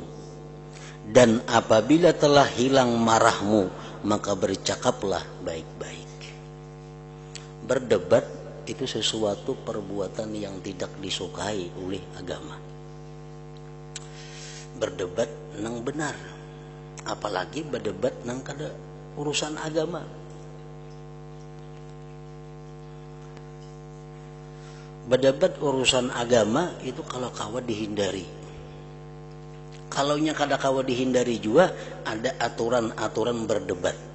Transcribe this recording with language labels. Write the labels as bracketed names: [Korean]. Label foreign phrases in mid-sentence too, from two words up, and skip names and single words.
[Indonesian] Dan apabila telah hilang marahmu, maka bercakaplah baik-baik. Berdebat itu sesuatu perbuatan yang tidak disukai oleh agama. Berdebat nang benar, apalagi berdebat nang kada urusan agama. Berdebat urusan agama itu kalau kawa dihindari. Kalaunya kada kawa dihindari juga, ada aturan-aturan berdebat.